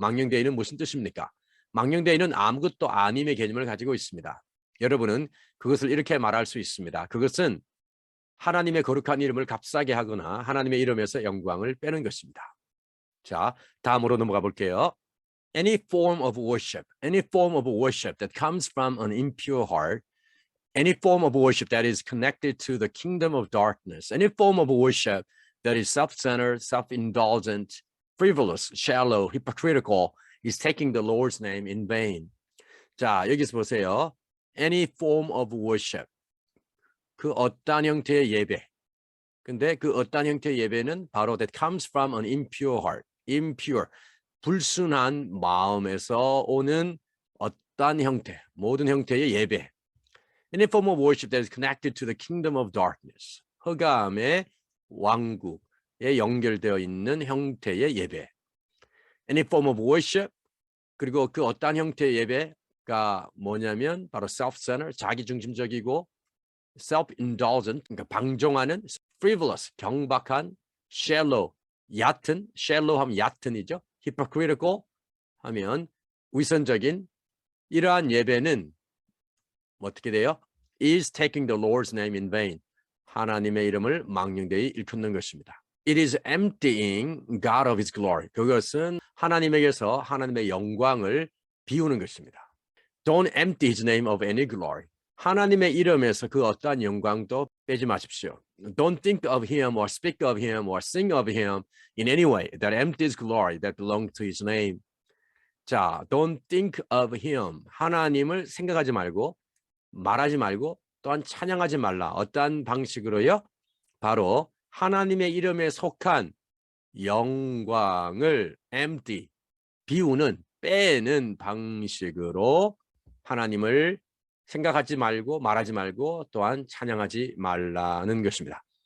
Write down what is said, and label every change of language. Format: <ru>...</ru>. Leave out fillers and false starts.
<ko>망령되이는 무슨 뜻입니까? 망령되이는 아무것도 아님의 개념을 가지고 있습니다. 여러분은 그것을 이렇게 말할 수 있습니다. 그것은 하나님의 거룩한 이름을 값싸게 하거나 하나님의 이름에서 영광을 빼는 것입니다. 자, 다음으로 넘어가 볼게요.</ko> <en>Any form of worship that comes from an impure heart, any form of worship that is connected to the kingdom of darkness, any form of worship that is self-centered, self-indulgent, frivolous, shallow, hypocritical, is taking the Lord's name in vain.</en> <ko>자, 여기서 보세요.</ko> <en>Any form of worship.</en> <ko>그 어떤 형태의 예배. 근데 그 어떤 형태의 예배는 바로</ko> <en>that comes from an impure heart. impure.</en> <ko>불순한 마음에서 오는 어떤 형태, 모든 형태의 예배.</ko> <en>Any form of worship that is connected to the kingdom of darkness.</en> <ko>흑암의 왕국에 연결되어 있는 형태의 예배.</ko> <en>Any form of worship.</en> <ko>그리고 그 어떤 형태의 예배가 뭐냐면 바로 self-centered, 자기중심적이고 self-indulgent, 그러니까 방종하는, frivolous, 경박한, shallow, 얕은, shallow 하면 얕은이죠. hypocritical 하면 위선적인 이러한 예배는 어떻게 돼요?</ko> <en>is taking the Lord's name in vain.</en> <ko>하나님의 이름을 망령되이 일컫는 것입니다.</ko> <en>It is emptying God of His glory.</en> <ko>그것은 하나님에게서 하나님의 영광을 비우는 것입니다.</ko> <en>Don't empty His name of any glory.</en> <ko>하나님의 이름에서 그 어떠한 영광도 빼지 마십시오.</ko> <en>Don't think of Him or speak of Him or sing of Him in any way that empties glory that belongs to His name.</en> <ko>자,</ko> <en>don't think of Him.</en> <ko>하나님을 생각하지 말고 말하지 말고 또한 찬양하지 말라. 어떠한 방식으로요? 바로 하나님의 이름에 속한 영광을 empty, 비우는 빼는 방식으로 하나님을 생각하지 말고 말하지 말고 또한 찬양하지 말라는 것입니다.</ko>